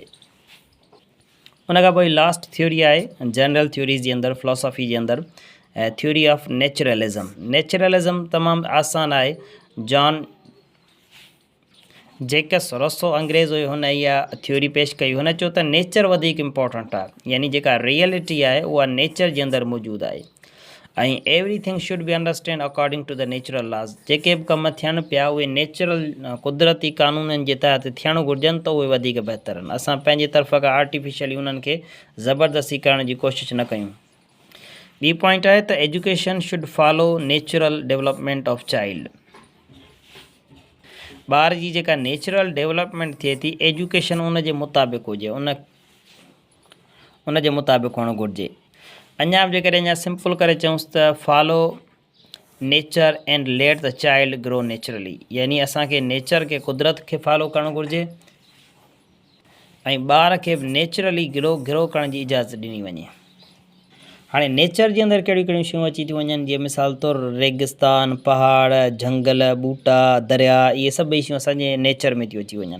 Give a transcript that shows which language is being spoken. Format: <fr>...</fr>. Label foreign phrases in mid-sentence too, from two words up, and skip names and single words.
<sd>उनखां पोइ</sd> <en>last theory</en> <sd>आहे</sd> <en>general theories</en> <sd>जे अंदरि, फिलोसॉफी जे अंदरि</sd> <en>theory of naturalism.</en> <sd>नेचुरलिज़म तमामु आसान आहे। जॉन जेकस रोसो अंग्रेज़ हुयो, हुन इहा थ्योरी पेश कई। हुन चयो त नेचर वधीक इम्पोर्टेंट आहे, यानी जेका रियलिटी आहे उहा नेचर जे अंदरि मौजूदु आहे ऐं</sd> <en>everything should be understand according to the natural laws.</en> <sd>जेके बि कम थियनि पिया उहे नेचुरल कुदरती क़ानूननि जे तहत थियणु घुरिजनि त उहे वधीक बहितर आहिनि। असां पंहिंजे तरफ़ खां आर्टिफिशियली उन्हनि खे ज़बरदस्ती करण जी कोशिशि न कयूं। ॿी पॉइंट आहे त</sd> <en>education should follow natural development of child.</en> <sd>ॿार जी जेका</sd> <en>natural development</en> <sd>थिए थी, एजुकेशन उन जे मुताबिक़ हुजे, उन जे मुताबिक़ हुअणु घुरिजे। अञा बि जेकॾहिं अञा सिंपल करे चऊंसि त</sd> <en>follow nature and let the child grow naturally.</en> <sd>यानी असांखे नेचर खे, कुदरत खे फॉलो करणु घुरिजे ऐं ॿार खे बि</sd> <en>naturally grow</en> <sd>करण जी इजाज़त ॾिनी वञे। हाणे नेचर जे अंदरि कहिड़ियूं कहिड़ियूं शयूं अची थियूं वञनि, जीअं मिसाल तौरु रेगिस्तान, पहाड़, झंगल, ॿूटा, दरिया, इहे सभई शयूं असांजे नेचर में थियूं अची वञनि।</sd>